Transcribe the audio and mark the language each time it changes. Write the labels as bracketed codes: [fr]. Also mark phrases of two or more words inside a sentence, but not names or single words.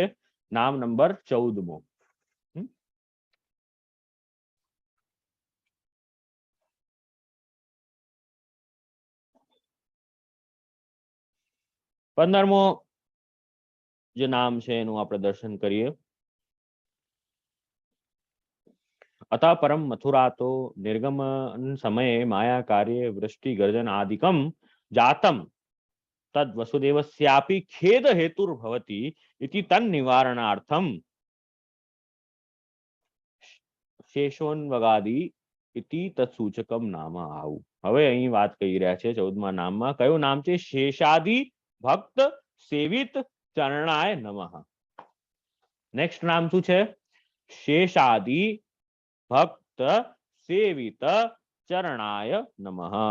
[gu] નામ નંબર 14મો. 15મો જે નામ છે એનું આપણે દર્શન કરીએ. [sa] अतः परम मथुरातो निर्गमन समये माया कार्य वृष्टि गर्जन आदिकम जातम तद वसुदेवस्यापि खेद हेतुर्भवति इति तन निवारणार्थम शेषोन्वगादि इति तत्सूचकम नाम आવું. [gu] હવે અહીં વાત કહી રહ્યા છે 14મા નામમાં. કયું નામ છે? [sa] शेषादि भक्त सेवित चरणाय नमः. [gu] નેક્સ્ટ નામ શું છે? [sa] शेषादि भक्त सेवित चरणाय नमः.